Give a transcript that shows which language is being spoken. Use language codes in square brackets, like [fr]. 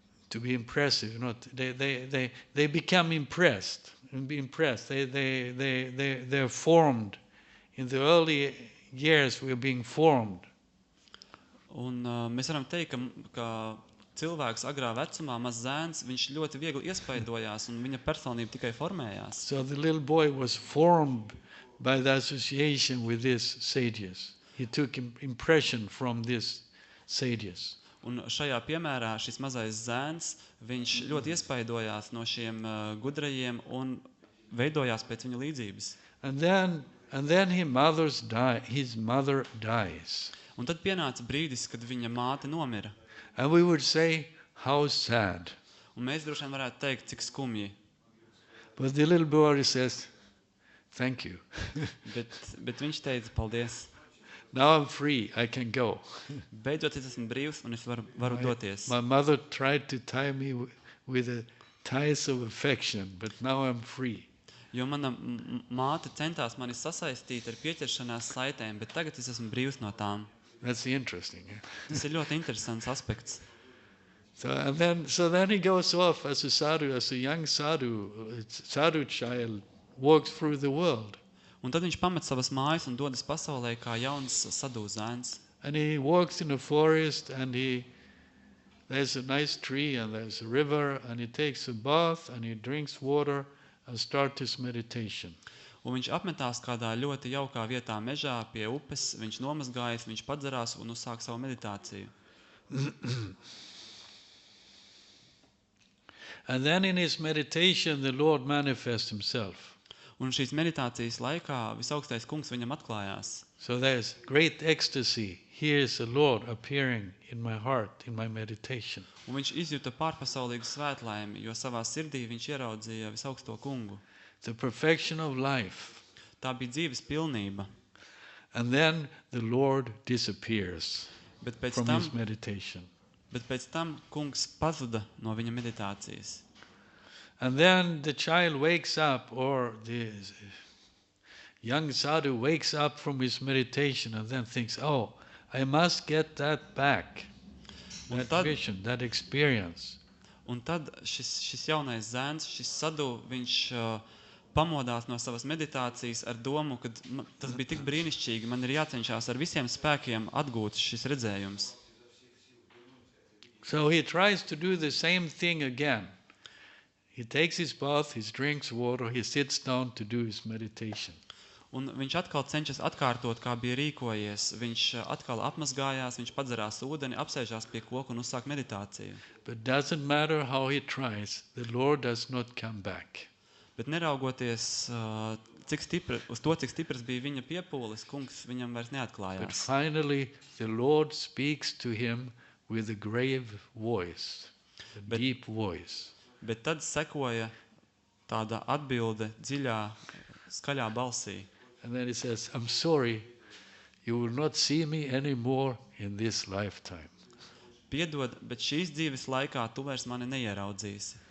[en] To be impressive, they become impressed. They're formed. In the early years, we're being formed. [lv] Un mēs varam teikt, ka cilvēks agrā vecumā, maz zēns, viņš ļoti viegli iespaidojās un viņa personība tikai formējās. [en] So the little boy was formed by the association with these sages. He took impression from these sages. [lv] Un šajā piemērā šis mazais zēns, viņš ļoti iespaidojās no šiem gudrajiem un veidojās pēc viņa līdzības. [en] And then his mother dies. [lv] Un tad pienāca brīdis, kad viņa māte nomira. [en] And we would say, how sad. [lv] Un mēs droši vien varētu teikt, cik skumji. [en] But the little boy says, thank you. [lv] bet viņš teica, paldies. [en] Now I'm free, I can go. [lv] Beidzot es esmu brīvs un es varu doties. [en] My mother tried to tie me with the ties of affection, but now I'm free. [lv] Jo mana māte centās mani sasaistīt ar pieķeršanās saitēm, bet tagad es esmu brīvs no tām. [en] That's interesting. [lv] Tas ir ļoti interesants aspekts. [en] So then he goes off as a sadhu, as a young sadhu child, walks through the world. [lv] Un tad viņš pamet savas mājas un dodas pasaulē kā jauns sadhu zēns. [en] And he walks in a forest and there's a nice tree and there's a river and he takes a bath and he drinks water and starts his meditation. [lv] Un viņš apmetās kādā ļoti jaukā vietā mežā pie upes, viņš nomazgājas, viņš padzerās un uzsāk savu meditāciju. [en] And then in his meditation the Lord manifests himself. [lv] Un šīs meditācijas laikā visaugstais kungs viņam atklājās. [en] So there's great ecstasy. Here is the Lord appearing in my heart, in my meditation. [lv] Un viņš izjuta pārpasaulīgu svētlaimi, jo savā sirdī viņš ieraudzīja visaugsto kungu. [en] The perfection of life. [lv] Tā bija dzīves pilnība. [en] And then the Lord disappears from his meditation. [lv] Bet pēc tam kungs pazuda no viņa meditācijas. [en] And then the child wakes up, or the young sadhu wakes up from his meditation and then thinks, oh, I must get that back, that vision, that experience. [lv] Un tad šis jaunais zēns, šis sadhu, viņš pamodās no savas meditācijas ar domu, ka tas bija tik brīnišķīgi, man ir jācenšās ar visiem spēkiem atgūt šis redzējums. [en] So he tries to do the same thing again. He takes his bath, he drinks water, he sits down to do his meditation. [lv] Un viņš atkal cenšas atkārtot, kā bija rīkojies. Viņš atkal apmazgājās, viņš padzerās ūdeni, apsēžās pie koka un uzsāk meditāciju. [en] But doesn't matter how he tries, the Lord does not come back. [lv] Bet neraugoties, cik stiprs bija viņa piepūles, kungs viņam vairs [en] But [lv] neatklājās. [en] finally, the Lord speaks to him with a grave voice, a [lv] Bet- [en] deep voice. [lv] Bet tad sekoja tāda atbilde dziļā, skaļā balsī. [en] And then he says, I'm sorry, you will not see me anymore in this lifetime. [lv] Piedod, bet šīs dzīves laikā tu vairs mani neieraudzīsi.